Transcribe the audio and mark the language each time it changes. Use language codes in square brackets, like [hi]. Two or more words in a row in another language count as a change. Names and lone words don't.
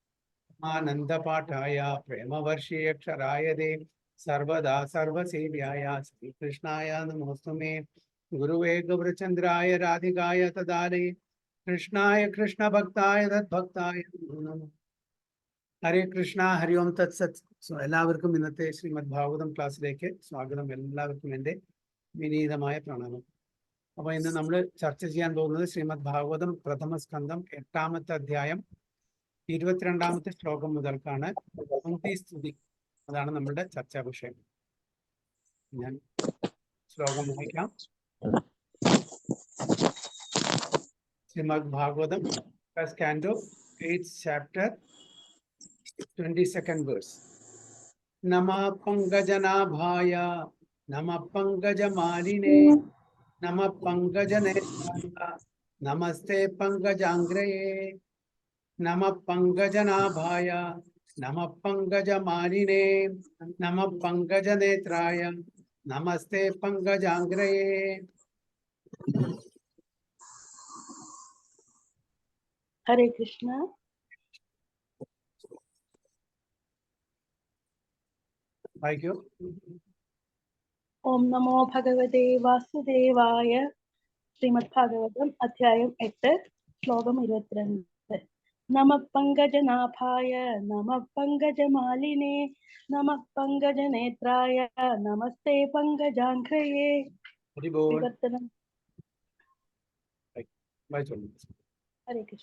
[sa] आनंद पाठाय प्रेम वर्षीय क्षराय दे सर्वदा सर्वसेव्याय श्रीकृष्णाय नमोस्तुमे। गुरुवे गौरचंद्राय राधिकाय तदारे कृष्णाय कृष्ण भक्ताय तद्भक्ताय नमो नमः। ഹരേ കൃഷ്ണ ഹരി ഓം തത്സത്. [ml] സോ എല്ലാവർക്കും ഇന്നത്തെ ശ്രീമദ് ഭാഗവതം ക്ലാസ്സിലേക്ക് സ്വാഗതം. എല്ലാവർക്കും എൻ്റെ വിനീതമായ പ്രണാമം. അപ്പോൾ ഇന്ന് നമ്മൾ ചർച്ച ചെയ്യാൻ പോകുന്നത് ശ്രീമദ് ഭാഗവതം പ്രഥമ സ്കന്ധം 8-ാമത്തെ അധ്യായം 22-ാമത്തെ ശ്ലോകം മുതൽക്കാണ്. സ്തുതി, അതാണ് നമ്മുടെ ചർച്ചാ വിഷയം. ഞാൻ ശ്ലോകം വായിക്കാം. ശ്രീമദ് ഭാഗവതം [en] first canto 8th chapter 22nd verse. [sa] നമഃ പങ്കജനാഭായ നമഃ പങ്കജമാലിനേ नमः पंकजनेत्राय नमस्ते पंकजांग्रये नमः पंकजनाभाय नमः पंकजमालिने नमः पंकजनेत्राय नमस्ते पंकजांग्रये. हरे कृष्ण. Thank you. ओम नमो भगवते वासुदेवाय. [ml] ശ്രീമദ് ഭാഗവതം അധ്യായം 8 ശ്ലോകം 22. [sa] നമഃ പങ്കജനാഭായ നമഃ പങ്കജമാലിനേ നമഃ പങ്കജനേത്രായ നമസ്തേ പങ്കജാംഘ്രയേ. വിവർത്തനം. ഹരേ കൃഷ്ണ.